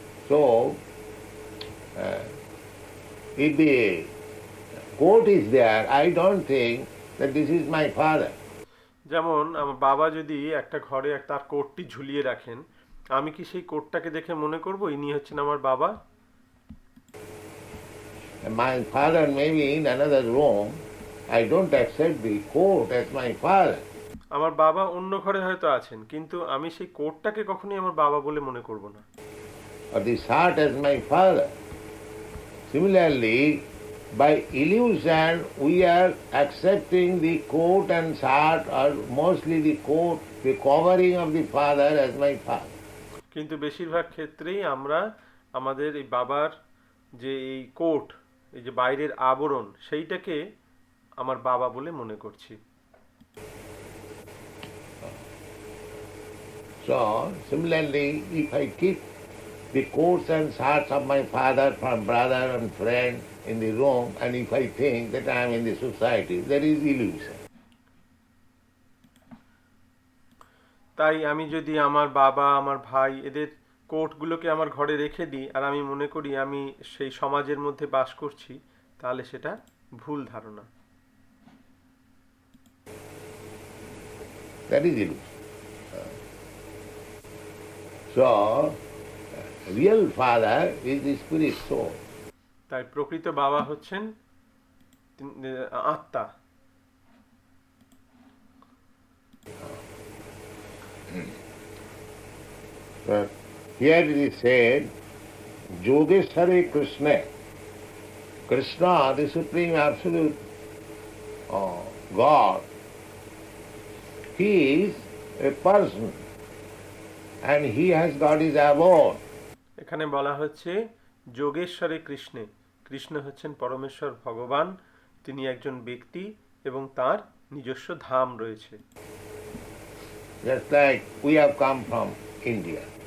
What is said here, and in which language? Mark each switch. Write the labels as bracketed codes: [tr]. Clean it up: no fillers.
[en] So, if the coat is there, I don't think that this is my father. [bn] যেমন আমার বাবা যদি একটা ঘরে তার কোটটি ঝুলিয়ে রাখেন, আমি কি সেই কোটটাকে দেখে মনে করব ইনি হচ্ছেন আমার বাবা? [en] My father may be in another room. I don't accept the coat as my father. [bn] আমার বাবা অন্য ঘরে হয়তো আছেন, কিন্তু আমি সেই কোটটাকে কখনোই আমার বাবা বলে মনে করব না। [en] Or the shirt as my father. Similarly, by illusion, we are accepting the coat and shirt, or mostly the coat, the covering of the father as my father. [bn] কিন্তু বেশিরভাগ ক্ষেত্রেই আমরা আমাদের এই বাবার যে এই কোট, এই যে বাইরের আবরণ, সেইটাকে আমার বাবা বলে মনে করছি। [en] So, similarly, if I keep the coats and shirts of my father from brother and friend in the room, and if I think that I am in the society, there is illusion. [bn] তাই আমি যদি আমার বাবা, আমার ভাই, এদের কোটগুলোকে আমার ঘরে রেখে দিই, আর আমি মনে করি আমি সেই সমাজের মধ্যে বাস করছি, তাহলে সেটা ভুল ধারণা। [en] That is illusion. So, real father is the spirit soul. [bn] তাই প্রকৃত বাবা হচ্ছেন আত্মা। [en] But here it is said, Yogeshware Krishna. Krishna, the Supreme Absolute God, he is a person and he has got his abode. [bn] এখানে বলা হচ্ছে যোগেশ্বরে কৃষ্ণে, কৃষ্ণ হচ্ছেন পরমেশ্বর ভগবান, তিনি একজন ব্যক্তি এবং তার নিজস্ব ধাম রয়েছে। [en] Just like we have come from India.